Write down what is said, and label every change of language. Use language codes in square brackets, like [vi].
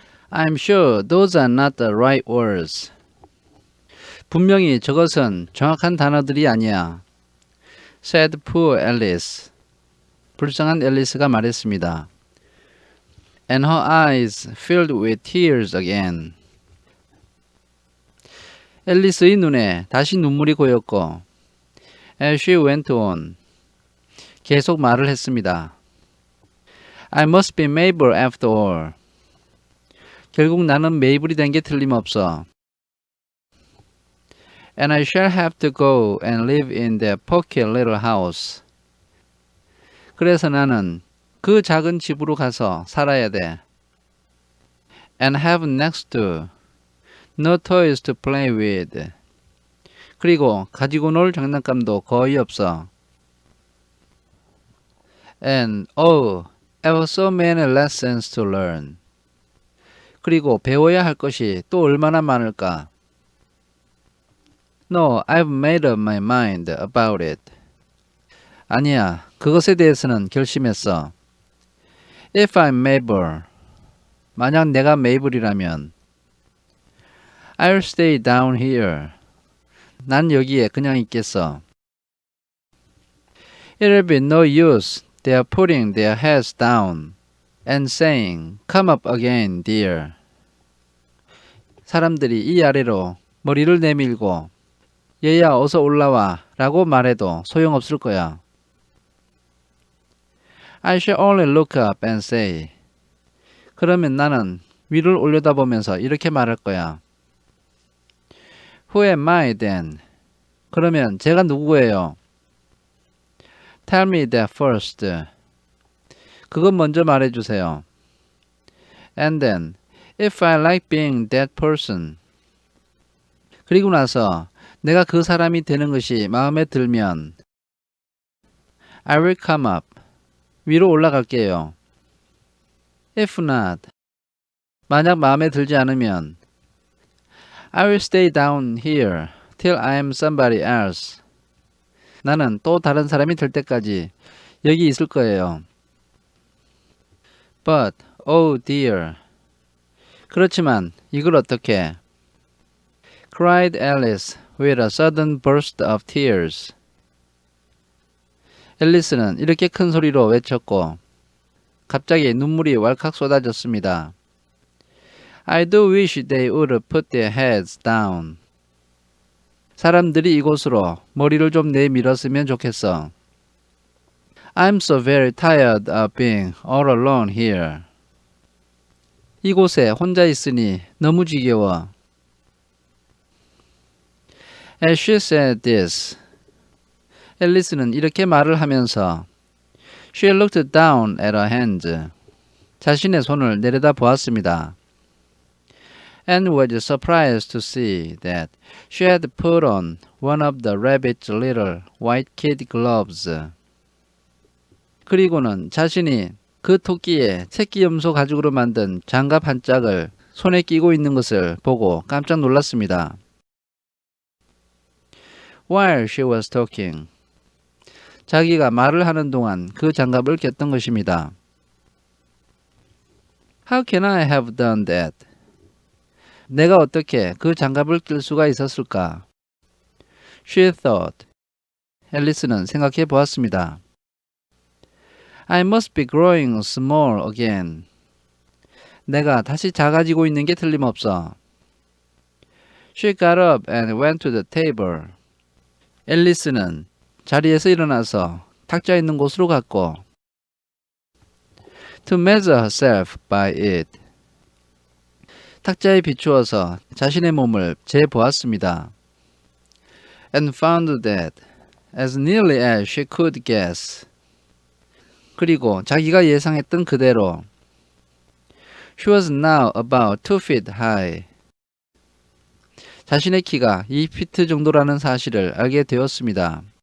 [en] I'm sure those are not the right words. [ko] 분명히 저것은 정확한 단어들이 아니야. [en] said poor Alice. [ko] 불쌍한 앨리스가 말했습니다. [en] And her eyes filled with tears again. [ko] 앨리스의 눈에 다시 눈물이 고였고 [en] as she went on. [ko] 계속 말을 했습니다. [en] I must be Mabel after all. [ko] 결국 나는 메이블이 된 게 틀림없어. [en] And I shall have to go and live in that poky little house. [ko] 그래서 나는 그 작은 집으로 가서 살아야 돼. [en] And have next to no toys to play with. [ko] 그리고 가지고 놀 장난감도 거의 없어. [en] And oh, ever so many lessons to learn. [ko] 그리고 배워야 할 것이 또 얼마나 많을까? [en] No, I've made up my mind about it. [ko] 아니야, 그것에 대해서는 결심했어. [en] If I'm Mabel, [ko] 만약 내가 메이블이라면 [en] I'll stay down here. [ko] 난 여기에 그냥 있겠어. [en] It'll be no use their putting their heads down and saying, Come up again, dear. [ko] 사람들이 이 아래로 머리를 내밀고 얘야 어서 올라와 라고 말해도 소용없을 거야. [en] I shall only look up and say. [ko] 그러면 나는 위를 올려다보면서 이렇게 말할 거야. [en] Who am I then? [ko] 그러면 제가 누구예요? [en] Tell me that first. [ko] 그건 먼저 말해주세요. [en] And then, if I like being that person. [ko] 그리고 나서 내가 그 사람이 되는 것이 마음에 들면 [en] I will come up. [ko] 위로 올라갈게요. [en] If not. [ko] 만약 마음에 들지 않으면 [en] I will stay down here till I am somebody else. [ko] 나는 또 다른 사람이 될 때까지 여기 있을 거예요. [en] But, oh dear. [ko] 그렇지만 이걸 어떻게? [en] cried Alice with a sudden burst of tears. [ko] 앨리스는 이렇게 큰 소리로 외쳤고 갑자기 눈물이 왈칵 쏟아졌습니다. [en] I do wish they would put their heads down. [ko] 사람들이 이곳으로 머리를 좀 내밀었으면 좋겠어. [en] I'm so very tired of being all alone here. [ko] 이곳에 혼자 있으니 너무 지겨워. [en] As she said this, [ko] 앨리스는 이렇게 말을 하면서 [en] she looked down at her hands. [ko] 자신의 손을 내려다 보았습니다. [en] And was surprised to see that she had put on one of the rabbit's little white kid gloves. [ko] 그리고는 자신이 그 토끼의 새끼 염소 가죽으로 만든 장갑 한 짝을 손에 끼고 있는 것을 보고 깜짝 놀랐습니다. [en] While she was talking, [ko] 자기가 말을 하는 동안 그 장갑을 꼈던 것입니다. [en] How can I have done that? [ko] 내가 어떻게 그 장갑을 낄 수가 있었을까? [en] She thought. [ko] 앨리스는 생각해 보았습니다. [en] I must be growing small again. [ko] 내가 다시 작아지고 있는 게 틀림없어. [en] She got up and went to the table. [ko] 앨리스는 자리에서 일어나서 탁자 있는 곳으로 갔고 [en] to measure herself by it. [ko] 탁자에 비추어서 자신의 몸을 재보았습니다. [en] And found that, as nearly as she could guess. [ko] 그리고 자기가 예상했던 그대로 [en] she was now about 2 feet high. [ko] 자신의 키가 2피트 정도라는 사실을 알게 되었습니다.